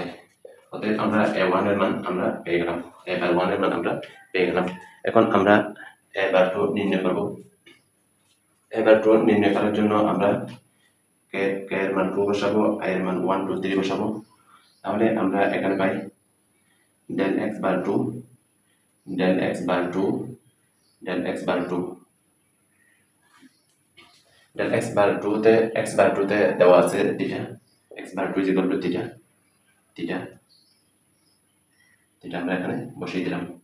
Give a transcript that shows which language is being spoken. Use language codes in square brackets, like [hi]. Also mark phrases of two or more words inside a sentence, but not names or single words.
[bn] অতএব আমরা a1 এর মান আমরা পেয়ে গেলাম, a1 এর মান আমরা পেয়ে গেলাম। এখন আমরা a2 নির্ণয় করব। a2 নির্ণয় করার জন্য আমরা k এর মান 2 বসাবো, i এর মান 1 2 3 বসাবো, তাহলে আমরা এখানে পাই [en] del x bar 2 del x bar 2 del x bar 2 del x bar 2 [bn] তে [en] x bar 2 [bn] তে দেওয়া আছে theta, [en] x bar 2 is equal to theta [bn] আমরা এখানে বসিয়ে দিলাম।